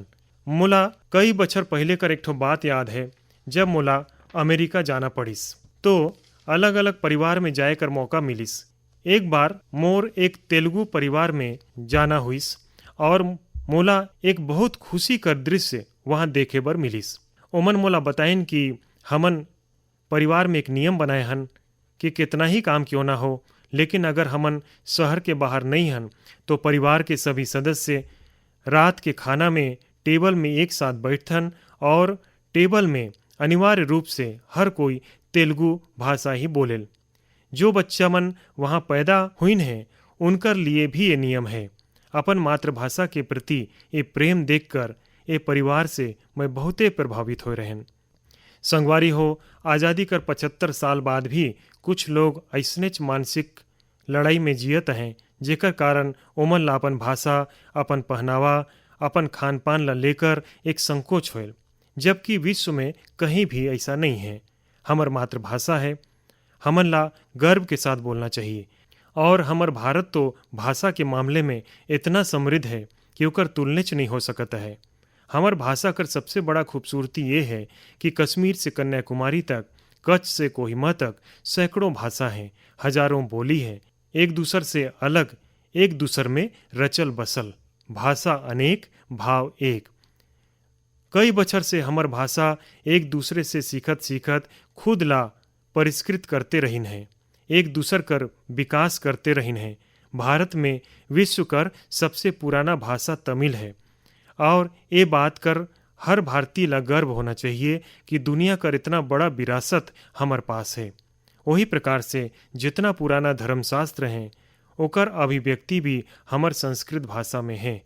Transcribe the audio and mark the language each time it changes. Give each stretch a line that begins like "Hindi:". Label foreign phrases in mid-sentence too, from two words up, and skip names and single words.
Chhattisgarhi: मोला कई बछर पहले कर एक ठो बात याद है, जब मोला अमेरिका जाना पड़िस तो अलग अलग परिवार में जाए कर मौका मिलिस। एक बार मोर एक तेलुगु परिवार में जाना हुइस और मोला एक बहुत खुशी कर दृश्य वहां देखे बर मिलिस। ओमन मोला बताइन कि हमन परिवार में एक नियम बनाए हन कि कितना ही काम क्यों ना हो, लेकिन अगर हमन शहर के बाहर नहीं हन तो परिवार के सभी सदस्य रात के खाना में टेबल में एक साथ बैठन और टेबल में अनिवार्य रूप से हर कोई तेलुगु भाषा ही बोलेल। जो बच्चा मन वहाँ पैदा हुइन है उनकर लिए भी ये नियम है। अपन मातृभाषा के प्रति ये प्रेम देखकर ये परिवार से मैं बहुते प्रभावित हो रहन। संगवारी हो, आज़ादी कर 75 साल बाद भी कुछ लोग ऐसनेच मानसिक लड़ाई में जियत हैं जेकर कारण ओमन ला अपन भाषा, अपन पहनावा, अपन खान पान ला लेकर एक संकोच होल, जबकि विश्व में कहीं भी ऐसा नहीं है। हमर मातृभाषा है, हमन ला गर्व के साथ बोलना चाहिए। और हमर भारत तो भाषा के मामले में इतना समृद्ध है कि ओकर तुलनेच नहीं हो सकता है। हमर भाषा कर सबसे बड़ा खूबसूरती ये है कि कश्मीर से कन्याकुमारी तक, कच्छ से कोहिमा तक सैकड़ों भाषा हैं, हजारों बोली है, एक दूसर से अलग, एक दूसर में रचल बसल। भाषा अनेक, भाव एक। कई बछर से हमर भाषा एक दूसरे से सीखत सीखत खुद ला परिष्कृत करते रहिन है, एक दूसर कर विकास करते रहिन है। भारत में विश्व कर सबसे पुराना भाषा तमिल है और ये बात कर हर भारतीय ला गर्व होना चाहिए कि दुनिया कर इतना बड़ा विरासत हमार पास है। वही प्रकार से जितना पुराना धर्मशास्त्र है ओकर अभिव्यक्ति भी हमर संस्कृत भाषा में है।